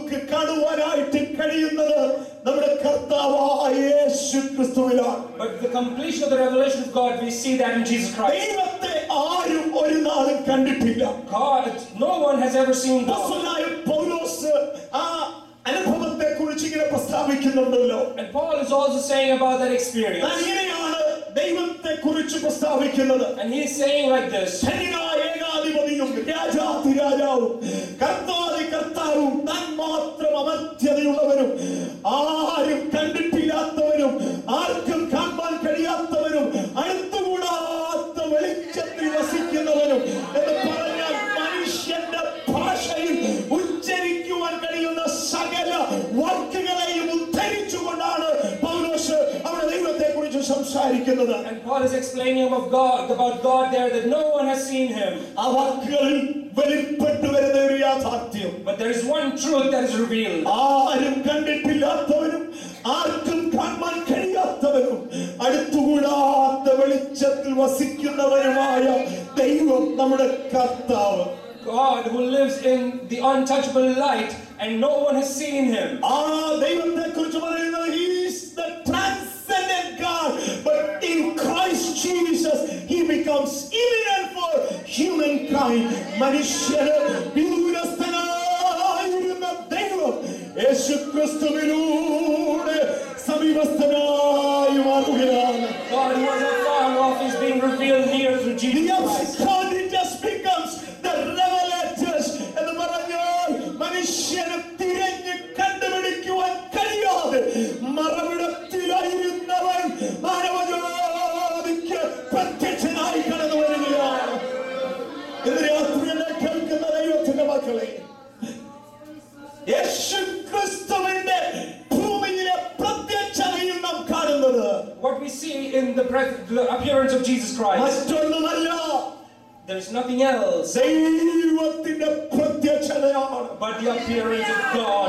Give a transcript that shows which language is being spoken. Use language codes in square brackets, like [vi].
[ml] കാണുവാനായിട്ട് കഴിയുന്നത് നമ്മുടെ കർത്താവായ യേശു ക്രിസ്തുവിലാണ്. [en] But the completion of the revelation of God, we see that in Jesus Christ. [ml] ദൈവത്തെ ആരും ഒരു നാളും കണ്ടിട്ടില്ല. [en] God, no one has ever seen God. [ml] അപ്പോസ്തലനായ പൗലോസ് ആ അനുഭവത്തെ കുറിച്ച് ഇങ്ങനെ പ്രസ്താവിക്കുന്നുണ്ടല്ലോ. [en] And Paul is also saying about that experience. [ml] അങ്ങനെയാണ് ദൈവത്തെ കുറിച്ച് പ്രസ്താവിക്കുന്നത്. [en] And he is saying like this. [ml] ധന്യനായ ഏകാധിപതിയും രാജാധിരാജാവും കർത്താതി കർത്താവും താൻ മാത്രം അമർത്യതയുള്ളവനും ആരും കണ്ടിട്ടില്ലാത്തവനും ആർക്കും കാണാൻ കഴിയാത്തവനും അടുത്തുകൂടാത്ത വെളിച്ചത്തിൽ വസിക്കുന്നവനും എന്ന് പറഞ്ഞാൽ മനുഷ്യന്റെ ഭാഷയിൽ ഉച്ചരിക്കുവാൻ കഴിയുന്ന സകല വാക്കുകളെയും ഉദ്ധരിച്ചുകൊണ്ടാണ് പൗലോസ് അവിടെ ദൈവത്തെ കുറിച്ച് സംസാരിക്കുന്നത്. [en] And Paul is explaining about God there, that no one has seen him. [ml] ആ വാക്കുകളിൽ വെളിപ്പെട്ടു വരുന്ന ഒരു യാഥാർത്ഥ്യം. [en] But there is one truth that is revealed. [ml] ആരും കണ്ടിട്ടില്ലാത്തവനും ആർക്കും കാണാൻ കഴിയാത്തവനും അടുത്തുകൂടാത്ത വെളിച്ചത്തിൽ വസിക്കുന്നവനുമായ ദൈവം നമ്മുടെ കർത്താവ്. [en] God who lives in the untouchable light and no one has seen him. [ml] ആ ദൈവത്തെ കുറിച്ച് പറയുന്നത് [en] he is the transcendent God, but in Christ Jesus he becomes evident for humankind. [ml] മനുഷ്യന് വിദൂരസ്ഥനായിരുന്ന ദൈവം യേശുക്രിസ്തുവിലൂടെ സമീപസ്ഥനായി മാറുകയാണ്. [en] God who was afar off is being revealed near through Jesus Christ. God just becomes the revelators [ml] എന്ന് പറഞ്ഞാൽ മനുഷ്യനെ തിരഞ്ഞ് കണ്ടുപിടിക്കുവാൻ കഴിയാതെ മറവിടത്തിലായിരുന്നവൻ മാനവജാതിക്ക് പ്രത്യക്ഷനായി കടന്നു വരികയാണ്. ഇന്ന് രാത്രി എന്നെ കേൾക്കുന്ന ദൈവത്തിന്റെ മക്കളെ, യേശു ക്രിസ്തുവിന്റെ ഭൂമിയിലെ പ്രത്യക്ഷതയിൽ നാം കാണുന്നത് [en] What we see in the appearance of Jesus Christ, [ml] മറ്റൊന്നുമല്ല, [en] there is nothing else [ml] ദൈവത്തിന്റെ പ്രത്യക്ഷതയാണ്. [en] but the appearance of God.